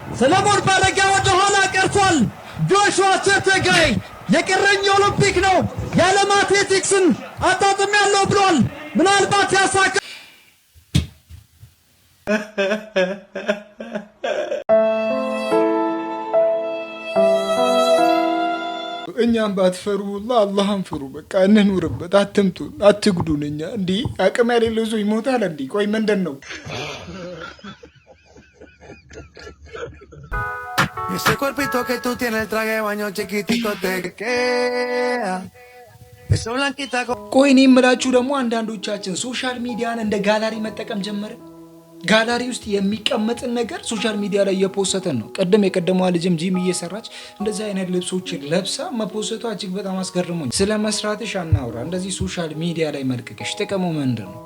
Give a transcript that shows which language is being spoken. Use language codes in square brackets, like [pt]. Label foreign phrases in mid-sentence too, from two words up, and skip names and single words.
[am] ሰለሞን ባረጋ ወደ ኋላ ቀርቷል። ጆሹዋ ቼፕቴጋይ የቀረኝ ኦሎምፒክ ነው፣ የዓለም አትሌቲክስን አጣጥሜያለሁ ብሏል። ምናልባት ያሳካ እኛም ባትፈሩ አላህን ፍሩ። በቃ እንኑርበት። አትምቱን፣ አትግዱን። እኛ እንዲህ አቅም ያሌለው ሰው ይሞታል። እንዲህ ቆይ ምንድን ነው? [es] Ese cuerpito que tú tienes, el traje de baño chiquitito te queda. Eso blanquita. [am] ቆይ እኔ የምላችሁ ደግሞ አንዳንዶቻችን [en] social media [am] እንደ ጋላሪ መጠቀም ጀመርን። ጋላሪ ውስጥ የሚቀመጥን ነገር [en] social media [am] ላይ እየፖሰተን ነው። የቀደመዋ ልጅም ጂም እየሰራች እንደዚህ አይነት ልብሶችን ለብሳ መፖሰቷ እጅግ በጣም አስገርሞኝ። ስለ መስራትሽ አናውራ። እንደዚህ [en] social media [am] ላይ መልቀቅሽ ጥቅሙ ምንድን ነው?